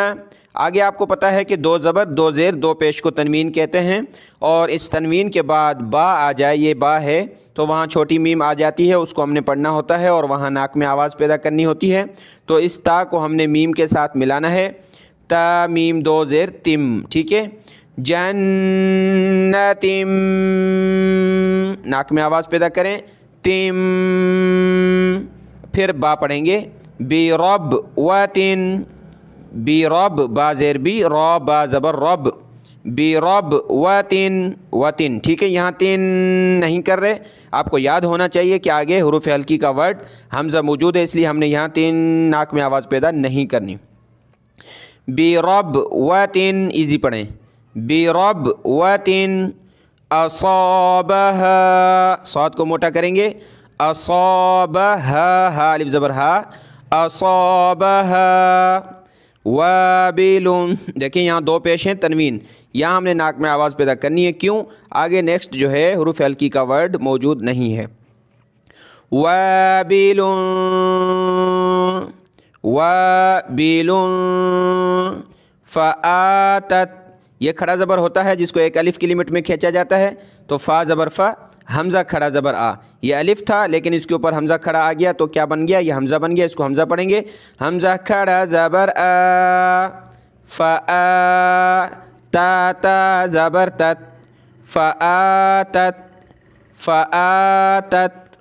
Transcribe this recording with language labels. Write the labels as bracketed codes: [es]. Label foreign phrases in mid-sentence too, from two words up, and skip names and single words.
[ur] آگے آپ کو پتہ ہے کہ 2 زبر 2 زیر 2 پیش کو تنوین کہتے ہیں، اور اس تنوین کے بعد با آ جائے، یہ با ہے تو وہاں چھوٹی میم آ جاتی ہے، اس کو ہم نے پڑھنا ہوتا ہے اور وہاں ناک میں آواز پیدا کرنی ہوتی ہے. تو اس تا کو ہم نے میم کے ساتھ ملانا ہے، تا میم 2 زیر تم. ٹھیک ہے. جنتم، ناک میں آواز پیدا کریں، تم. پھر با پڑھیں گے، بربوۃ، برب، با زیر بی، را با زبر رب، بربوۃ، وطن. ٹھیک ہے. یہاں تین نہیں کر رہے، آپ کو یاد ہونا چاہیے کہ آگے حروف حلقی کا ورڈ حمزہ موجود ہے، اس لیے ہم نے یہاں 3 ناک میں آواز پیدا نہیں کرنی. بربوۃ، ایزی پڑھیں، [ar] بربوۃ اصابها، [ur] صاد کو موٹا کریں گے، اصابها، ہا الف زبر ہا، [ar] اصابها وابل. [ur] دیکھیں یہاں 2 پیش ہیں تنوین، یہاں ہم نے ناک میں آواز پیدا کرنی ہے، کیوں؟ آگے نیکسٹ جو ہے حروف حلقی کا ورڈ موجود نہیں ہے. [ar] وابل، وابل فآتت، [ur] یہ کھڑا زبر ہوتا ہے جس کو ایک الف کی لمٹ میں کھینچا جاتا ہے، تو فا زبر فا، حمزہ کھڑا زبر آ. یہ الف تھا لیکن اس کے اوپر حمزہ کھڑا آ گیا تو کیا بن گیا؟ یہ حمزہ بن گیا. اس کو حمزہ پڑھیں گے، حمزہ کھڑا زبر آ، فآ، تا تا زبر تت، فآتت، فآتت.